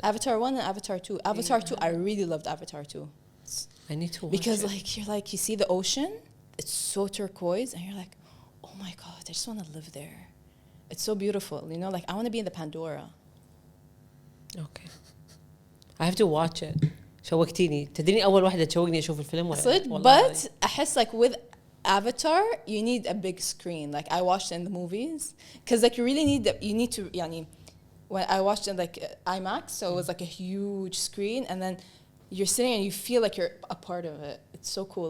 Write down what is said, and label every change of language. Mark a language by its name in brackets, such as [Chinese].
[English] Avatar 1 and Avatar 2. Avatar 2, I really loved Avatar 2. I need to watch because it. you see the ocean, it's so turquoise, and you're like, oh my god, I just want to live there. It's so beautiful, you know. Like I want to be in the Pandora. Okay, I have to watch it. [Arabic] شوقتيني. تدريني أول واحدة تشوقني أشوف الفيلم ولا. [English] But [Arabic] أحس [English] like with Avatar, you need a big screen. Like I watched it in the movies, because like you really need you need to. يعني, when I watched it in like IMAX, so it was like a huge screen, and then you're sitting and you feel like you're a part of it. It's so cool.